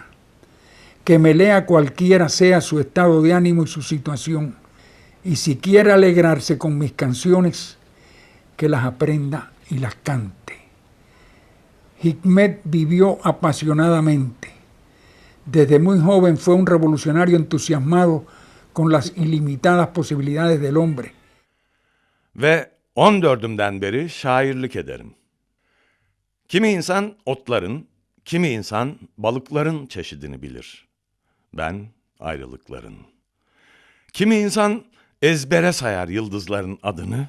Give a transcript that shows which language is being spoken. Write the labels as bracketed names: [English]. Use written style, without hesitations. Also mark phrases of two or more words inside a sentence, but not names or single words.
[Spanish] Que me lea cualquiera sea su estado de ánimo y su situación, y si quiere alegrarse con mis canciones, que las aprenda y las cante. Hikmet vivió apasionadamente. Desde muy joven fue un revolucionario entusiasmado con las ilimitadas posibilidades del hombre. [Turkish] Ve 14'ümden beri şairlik ederim. Kimi insan otların, kimi insan balıkların çeşidini bilir. Ben ayrılıkların. Kimi insan ezbere sayar yıldızların adını.